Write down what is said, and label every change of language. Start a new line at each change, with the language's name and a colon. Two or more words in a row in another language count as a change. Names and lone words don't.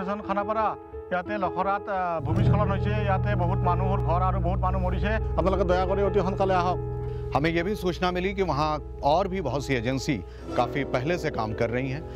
Assamese: খানাপাৰা ইয়াতে লখৰাত ভূমিস্খলন হৈছে ইয়াতে বহুত মানুহৰ ঘৰ আৰু বহুত মানুহ মৰিছে আপোনালোকে দয়া কৰি অতি সোনকালে আহক
Hindi: हमें यह भी सूचना मिली कि वहाँ और भी बहुत सी एजेंसी काफ़ी पहले से काम कर रही हैं।